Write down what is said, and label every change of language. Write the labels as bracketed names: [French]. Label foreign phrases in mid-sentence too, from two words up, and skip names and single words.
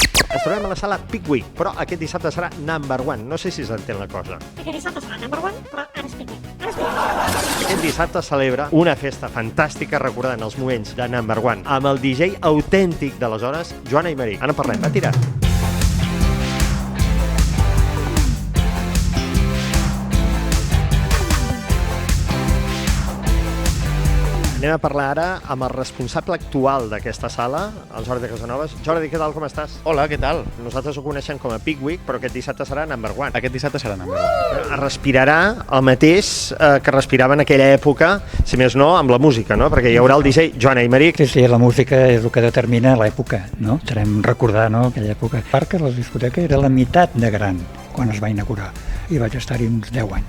[Catalan] Ens trobem a la sala Pickwick, però aquest dissabte serà [English] number one. [Catalan] No sé si s'entén la cosa. Aquest dissabte serà [English] number one, [Catalan] però ara expliquem. Aquest dissabte celebra una festa fantàstica recordant els moments de [English] number one [Catalan] amb el DJ autèntic d'aleshores, Joan Aymerich. Ara en parlem, va tirar. Anem a parlar ara amb el responsable actual d'aquesta sala, el Jordi Casanovas. Jordi, què tal, com estàs? Hola, què tal? Nosaltres ho coneixem com a Pickwick, però aquest dissabte serà [English] number one. [Catalan] Aquest dissabte serà [English] number one. [Catalan] Respirarà el mateix que respirava en aquella època, si més no, amb la música, no? Perquè hi haurà el DJ Joan Aymerich. Sí, la música és el que determina l'època, no? Serem recordar, no?, aquella època. El parc, la discoteca, era la meitat de gran quan es va inaugurar i vaig estar-hi uns 10 anys.